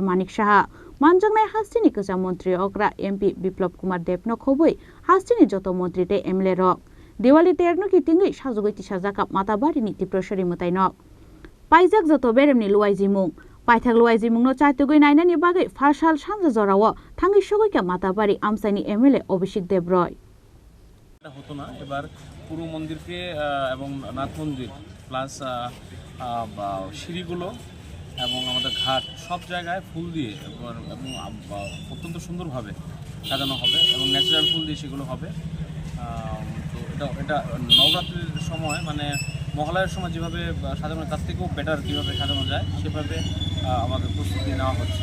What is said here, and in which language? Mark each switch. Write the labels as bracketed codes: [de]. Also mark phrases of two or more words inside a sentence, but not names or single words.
[trp] Manik Saha Manjangnai Hastini Kaja Montri Okra MP Biplop Kumar Debno Khoboi Hastini Joto Montri te MLA Rok Diwali Terno Kitingwi Sajogwi Tisajakha Matabari ni Tripureshwari Mwtainok Paijak Joto Beremni Luai Jimung Paithak Luai Jimung no Chaitogwi nainani bagai Farsal Sanja Jorao Thangi Sogoi Matabari Amsaini MLA Abhishek Devroy [bn] হতো না এবার পুরো মন্দিরকে এবং নাথ মন্দির প্লাস সিঁড়িগুলো এবং আমাদের ঘাট সব জায়গায় ফুল দিয়ে এবং অত্যন্ত সুন্দরভাবে সাজানো হবে এবং ন্যাচারাল ফুল দিয়ে সেগুলো হবে তো এটা নবরাত্রির সময় মানে মহালয়ার সময় যেভাবে সাজানো তার থেকেও বেটার কীভাবে সাজানো যায় সেভাবে আমাদের প্রস্তুতি নেওয়া হচ্ছে।